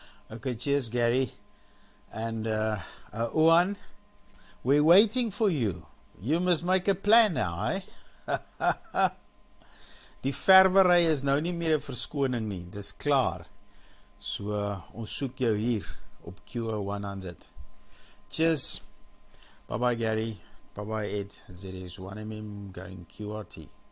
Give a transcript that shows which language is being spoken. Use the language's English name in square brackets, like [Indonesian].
[English] Okay, cheers, Gary. And Oan, we're waiting for you. You must make a plan now, eh? [Afrikaans] Die verwery is nou nie meer 'n verskoning nie. Dis klaar. So ons soek jou hier op QO-100. [English] Cheers. Bye bye, Gary. Bye bye, Ed. ZS1MM going QRT.